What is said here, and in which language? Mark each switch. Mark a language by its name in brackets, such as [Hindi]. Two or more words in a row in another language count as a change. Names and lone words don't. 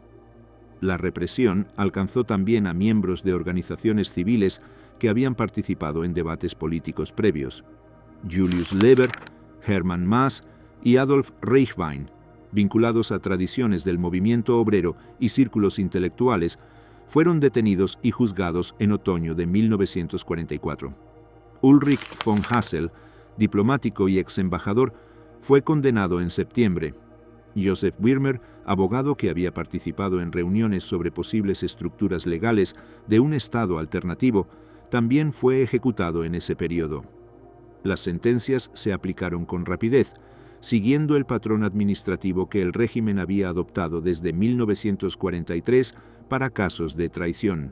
[Spanish] La represión alcanzó también a miembros de organizaciones civiles que habían participado en debates políticos previos. Julius Leber, Hermann Maass y Adolf Reichwein, vinculados a tradiciones del movimiento obrero y círculos intelectuales, fueron detenidos y juzgados en otoño de 1944. Ulrich von Hassel, diplomático y ex embajador, fue condenado en septiembre. Joseph Wirmer, abogado que había participado en reuniones sobre posibles estructuras legales de un Estado alternativo, también fue ejecutado en ese periodo. Las sentencias se aplicaron con rapidez, siguiendo el patrón administrativo que el régimen había adoptado desde 1943 para casos de traición.